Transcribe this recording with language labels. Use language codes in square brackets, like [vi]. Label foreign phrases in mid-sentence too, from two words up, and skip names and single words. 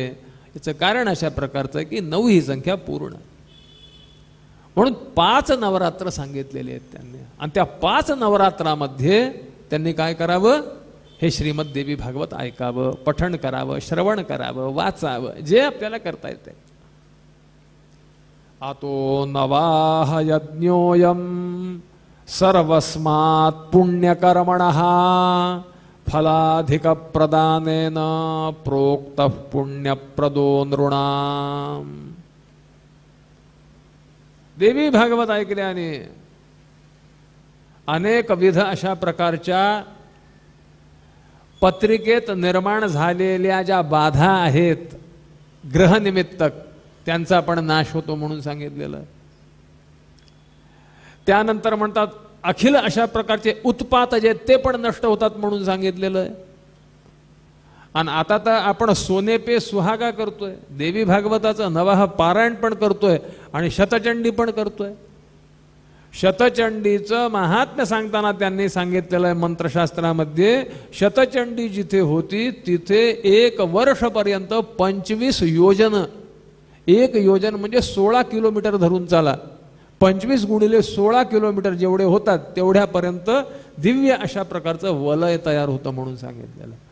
[mr] याचं कारण अशा प्रकारचं आहे की 9 ही संख्या पूर्ण, म्हणून 5 नवरात्र सांगितलेले आहेत त्यांनी. आणि त्या 5 नवरात्रामध्ये त्यांनी काय करावं? हे श्रीमद देवी भागवत ऐकावं, पठण करावं, श्रवण करावं, वाचावं, जे आपल्याला करता येते. [sa] आतो नवाह यज्ञोयम सर्वस्मात् पुण्यकर्मणः फलाधिक प्रदानेन प्रोक्त पुण्यप्रदो नृणाम. [mr] देवी भागवत ऐकल्याने अनेक विध अशा प्रकारच्या पत्रिकेत निर्माण झालेल्या ज्या बाधा आहेत ग्रहनिमित्तक त्यांचा पण नाश होतो म्हणून सांगितलेलं. त्यानंतर म्हणतात अखिल अशा प्रकारचे उत्पात जे ते पण नष्ट होतात म्हणून सांगितलेलं आहे. आणि आता तर आपण [hi] सोने पे सुहागा [mr] करतोय, देवी भागवताचं नवाह पारायण पण करतोय आणि शतचंडी पण करतोय. शतचंडीचं महात्म्य सांगताना त्यांनी सांगितलेलं आहे मंत्रशास्त्रामध्ये, शतचंडी जिथे होती तिथे 1 वर्षपर्यंत 25 योजन, 1 योजन म्हणजे 16 किलोमीटर धरून चाला, 25 गुणिले 16 किलोमीटर जेवढे होतात तेवढ्यापर्यंत दिव्य अशा प्रकारचं वलय तयार होतं म्हणून सांगितलेलं.